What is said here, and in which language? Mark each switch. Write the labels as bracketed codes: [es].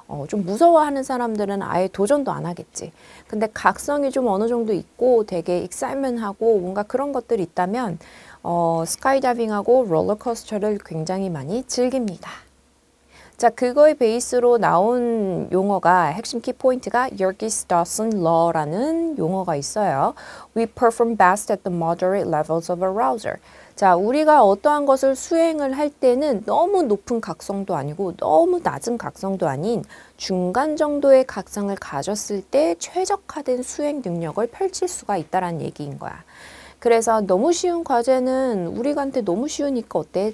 [ko] 좀 무서워하는 사람들은 아예 도전도 안 하겠지. 근데 각성이 좀 어느 정도 있고 되게 익사이먼하고 뭔가 그런 것들이 있다면 스카이다이빙하고 롤러코스터를 굉장히 많이 즐깁니다. 자, 그거의 베이스로 나온 용어가 핵심 키포인트가 Yerkes-Dawson Law라는 용어가 있어요. [en] We perform best at the moderate levels of arousal. [ko] 자, 우리가 어떠한 것을 수행을 할 때는 너무 높은 각성도 아니고 너무 낮은 각성도 아닌 중간 정도의 각성을 가졌을 때 최적화된 수행 능력을 펼칠 수가 있다는 얘기인 거야. 그래서 너무 쉬운 과제는 우리한테 너무 쉬우니까 어때?